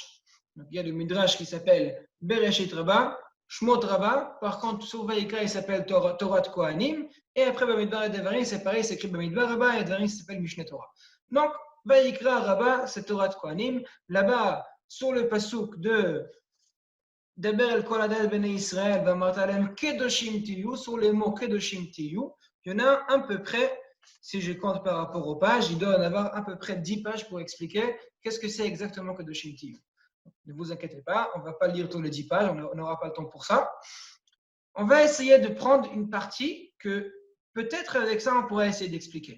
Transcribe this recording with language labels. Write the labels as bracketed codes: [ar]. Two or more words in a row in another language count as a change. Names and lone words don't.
[fr] Donc, il y a le Midrash qui s'appelle Bereshit Rabbah, Shmot Rabbah. Par contre, sur Vayikra, il s'appelle Torah de Kohanim. Et après, Bamidbar et Devarim, c'est pareil, c'est écrit Bamidbar Rabbah et Devarim, ça s'appelle Mishneh Torah. Donc, Vayikra Rabbah, c'est Torah de Kohanim. Là-bas, sur le pasuk de [he] דבר אל כל עדת בני ישראל, ואמרת אלהם קדשים תהיו, [fr] sur les mots [he] קדשים תהיו, [fr] il y en a à peu près, si je compte par rapport aux pages, il doit en avoir à peu près 10 pages pour expliquer qu'est-ce que c'est exactement [he] קדשים תהיו. [fr] Ne vous inquiétez pas, on ne va pas lire tous les 10 pages, on n'aura pas le temps pour ça. On va essayer de prendre une partie que peut-être avec ça on pourrait essayer d'expliquer.